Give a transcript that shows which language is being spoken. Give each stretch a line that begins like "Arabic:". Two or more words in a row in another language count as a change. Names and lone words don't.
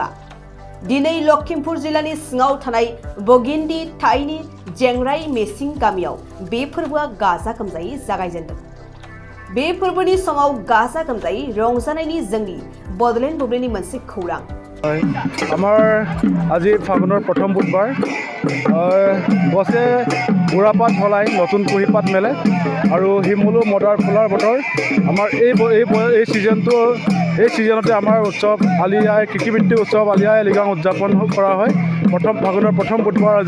Bodo: दिनै लखिमपुर जिल्लानि सिङाव थानाय बगिन्दि थाइनि जेंराइ मिसिं गामियाव बे फोरबोआ गाजा गोमजायै जागायजेनदों। बे फोरबोनि समाव गाजा गोमजायै रंजानायनि जोंनि बडलेण्ड बुब्लिनि मोनसे खौरां।
Assamese: আমাৰ আজি ফাগুনৰ প্ৰথম বুধবাৰ গছে বুঢ়াপাত সলাই নতুন কুঁহিপাত মেলে আৰু শিমলু মদাৰ ফুলাৰ বতৰ। আমাৰ এই ছিজনতে আমাৰ উৎসৱ আলি আই কৃষিভিত্তিক উৎসৱ আলি আই লিগাং উদযাপন কৰা হয় ফাগুনৰ প্ৰথম বুধবাৰ আজি।